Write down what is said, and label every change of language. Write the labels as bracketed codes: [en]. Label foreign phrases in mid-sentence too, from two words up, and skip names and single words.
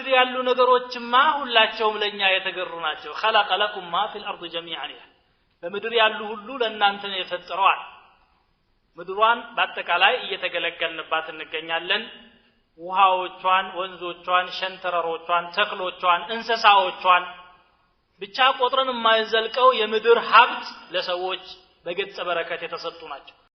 [am] ያሉ ነገሮችማ ሁላቸውም ለኛ የተገሩ ናቸው [ar] خلق لكم ما في الارض جميعا [am] በምድር ያሉ ሁሉ ለእናንተ ነው የፈጠረው ምድሯን በአጠቃላይ እየተገለገልንባት እንገኛለን ውሃዎቿን ወንዞቿን ሸንተረሮቿን ተክሎቿን እንስሳዎቿን ብቻ ቆጥረን የማይዘልቀው የምድር ሀብት ለሰዎች በገጸ በረከት የተሰጡ ናቸው